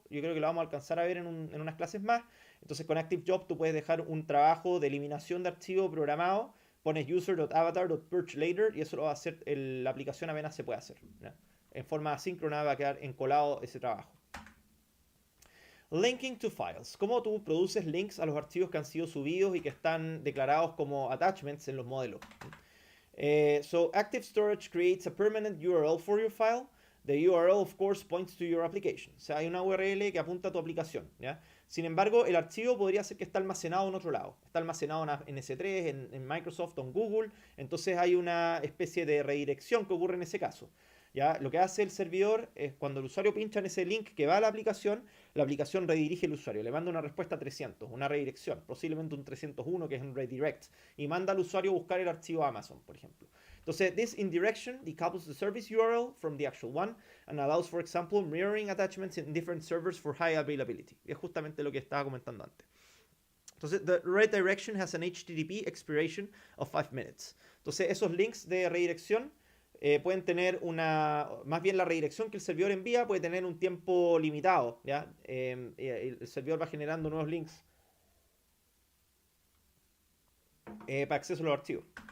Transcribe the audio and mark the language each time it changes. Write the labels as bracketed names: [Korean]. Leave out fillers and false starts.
[Spanish] Yo creo que lo vamos a alcanzar a ver en unas clases más. Entonces con Active Job tú puedes dejar un trabajo de eliminación de archivo programado, pones user.avatar.purge later y eso lo va a hacer la aplicación apenas se puede hacer, ¿no? En forma asíncrona va a quedar encolado ese trabajo. [English] Linking to files. [Spanish] ¿Cómo tú produces links a los archivos que han sido subidos y que están declarados como attachments en los modelos? [English] So Active Storage creates a permanent URL for your file. The URL, of course, points to your application. [Spanish] O sea, hay una URL que apunta a tu aplicación, ¿ya? Sin embargo, el archivo podría ser que está almacenado en otro lado. Está almacenado en S3, en Microsoft o en Google. Entonces hay una especie de redirección que ocurre en ese caso. ¿Ya? Lo que hace el servidor es cuando el usuario pincha en ese link que va a la aplicación redirige al usuario, le manda una respuesta 300, una redirección, posiblemente un 301 que es un redirect, y manda al usuario a buscar el archivo Amazon, por ejemplo. Entonces, [English] this indirection decouples the service URL from the actual one and allows, for example, mirroring attachments in different servers for high availability. [Spanish] Y es justamente lo que estaba comentando antes. Entonces, [English] the redirection has an HTTP expiration of 5 minutes. [Spanish] Entonces, esos links de redirección pueden tener más bien la redirección que el servidor envía puede tener un tiempo limitado, ¿ya? El servidor va generando nuevos links para acceso a los archivos.